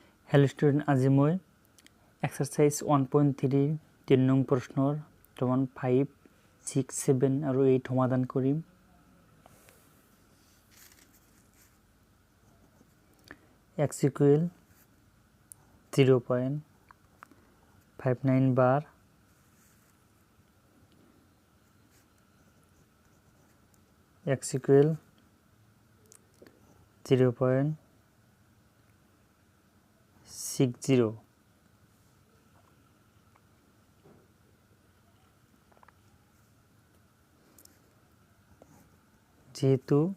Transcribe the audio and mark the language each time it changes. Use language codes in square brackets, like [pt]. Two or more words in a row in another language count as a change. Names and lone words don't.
[en] Hello student, [as] আজি মই এক্সারসাইজ 1.3 3 নং প্রশ্নর সমান 5, 6, 7 আৰু 8 সমাধান কৰিম। [en] x equal 0.59 bar, x equal 0.60, যেহেতু